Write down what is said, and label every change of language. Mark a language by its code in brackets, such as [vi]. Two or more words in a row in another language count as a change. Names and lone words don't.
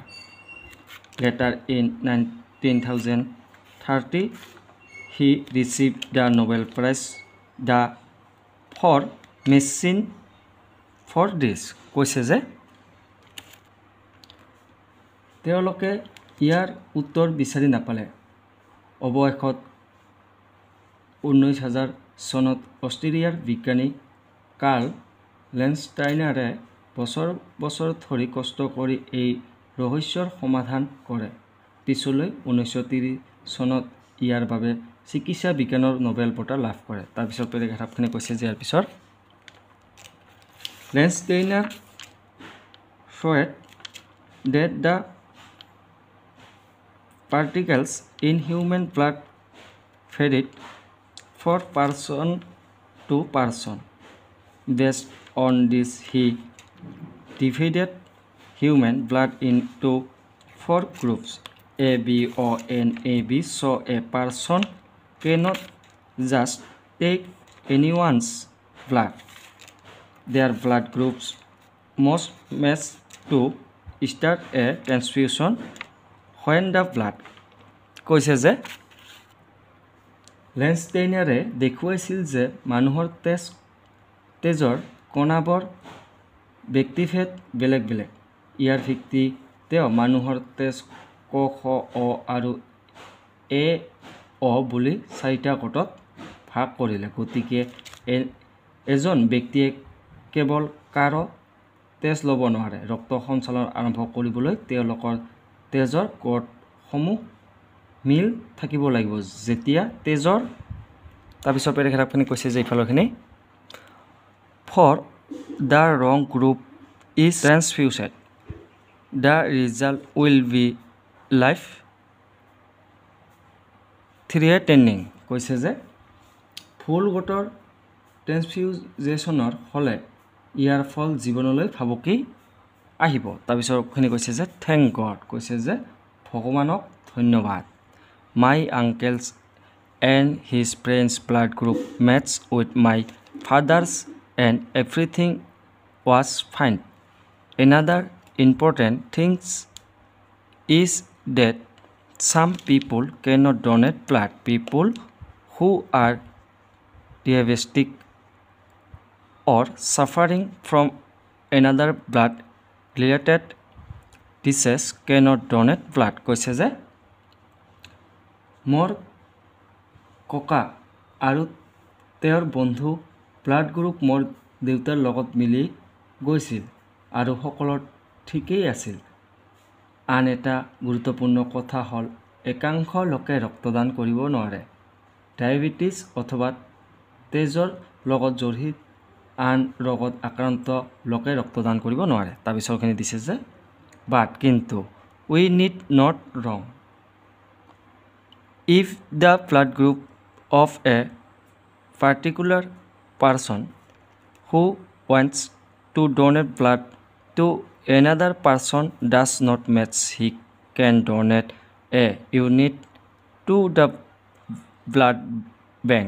[en] Later in 1930 he received the Nobel Prize for medicine for this. [as] কৈছে যে তেওঁলোকে ইয়াৰ উত্তৰ বিচাৰি নাপালে অৱশেষত 19,000 চনত অষ্ট্ৰেলিয়াৰ বিজ্ঞানী কাৰ্ল লেণ্ডষ্টাইনাৰে বছৰ ধৰি কষ্ট কৰি এই ৰহস্যৰ সমাধান কৰে পিছলৈ 1930 চনত ইয়াৰ বাবে চিকিৎসা বিজ্ঞানৰ নোবেল বঁটা লাভ কৰে তাৰপিছত পেৰাগ্ৰাফখিনি কৈছে যে ইয়াৰ পিছৰ লেণ্ডষ্টাইনাৰ [en] showed that the particles in human blood varied from person to person. Based on this, he divided human blood into 4 groups A, B, O, N, A, B. So a person cannot just take anyone's blood. Their blood groups must match to start a transfusion when the blood. [as] কৈছে যে লেণ্ডষ্টাইনাৰে দেখুৱাইছিল যে মানুহৰ তেজৰ কণাবোৰ ব্যক্তিভেদ বেলেগ বেলেগ ইয়াৰ ভিত্তি তেওঁ মানুহৰ তেজ ক খ অ আৰু এ অ বুলি 4টা গোটত ভাগ কৰিলে গতিকে এজন ব্যক্তিয়ে কেৱল কাৰো তেজ ল'ব নোৱাৰে ৰক্ত সঞ্চালন আৰম্ভ কৰিবলৈ তেওঁলোকৰ তেজৰ গোটসমূহ মিল থাকিব লাগিব যেতিয়া তেজৰ তাৰপিছত পেৰাগ্ৰাফখিনি কৈছে যে ইফালৰখিনি [en] for the wrong group is transfused the result will be life threatening. [as] কৈছে যে ফুল গোটৰ ট্ৰেন্সফিউজেশনৰ হলে ইয়াৰ ফল জীৱনলৈ ভাবুকি আহিব তাৰপিছৰখিনি কৈছে যে [en] thank God [as] কৈছে যে ভগৱানক ধন্যবাদ [en] my uncle's and his friends' blood group matched with my father's and everything was fine. Another important thing is that some people cannot donate blood. People who are diabetic or suffering from another blood related disease cannot donate blood. [as] কৈছে যে মোৰ ককা আৰু তেওঁৰ বন্ধু ব্লাড গ্ৰুপ মোৰ দেউতাৰ লগত মিলি গৈছিল আৰু সকলৰ ঠিকেই আছিল। আন এটা গুৰুত্বপূৰ্ণ কথা হ'ল একাংশ লোকে ৰক্তদান কৰিব নোৱাৰে। ডায়েবেটিছ অথবা তেজৰ লগত জড়িত আন ৰোগত আক্ৰান্ত লোকে ৰক্তদান কৰিব নোৱাৰে। তাৰপিছৰখিনি দিছে যে [en] বাট কিন্তু we need not wrong if the blood group of a particular person who wants to donate blood to another person does not match, he can donate a unit to the blood bank.